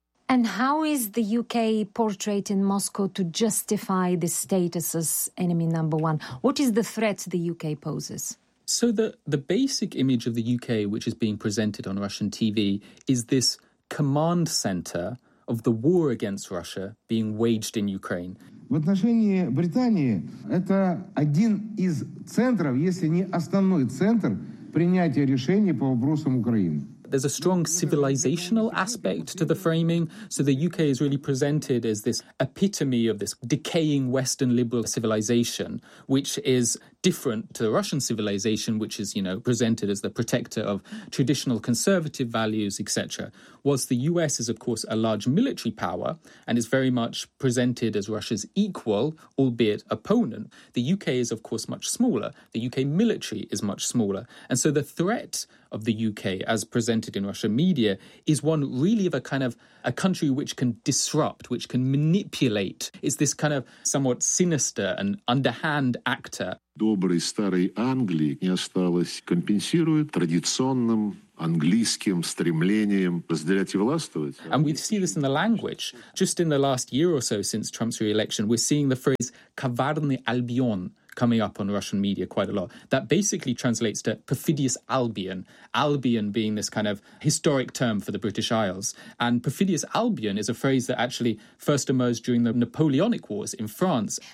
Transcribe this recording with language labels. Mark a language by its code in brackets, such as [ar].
[en] And how is the UK portrayed in Moscow to justify this status as enemy number one? What is the threat the UK poses? So the basic image of the UK, which is being presented on Russian TV, is this command centre of the war against Russia being waged in Ukraine. [ru] В отношении Британии это один из центров, если не основной центр принятия решений по вопросам Украины. [en] There's a strong civilizational aspect to the framing. So the UK is really presented as this epitome of this decaying Western liberal civilization, which is different to the Russian civilization, which is, you know, presented as the protector of traditional conservative values, etc. Whilst the US is, of course, a large military power and is very much presented as Russia's equal, albeit opponent, the UK is, of course, much smaller. The UK military is much smaller. And so the threat of the UK, as presented in Russian media, is one really of a kind of a country which can disrupt, which can manipulate. It's this kind of somewhat sinister and underhand actor. [ru] Доброй старой Англии не осталось, компенсирует традиционным английским стремлением разделять и властвовать. [en] And we see this in the language. Just in the last year or so since Trump's re-election, we're seeing the phrase [ru] «коварный Альбион» [en] coming up on Russian media quite a lot. That basically translates to perfidious Albion. Albion being this kind of historic term for the British Isles. And perfidious Albion is a phrase that actually first emerged during the Napoleonic Wars in France.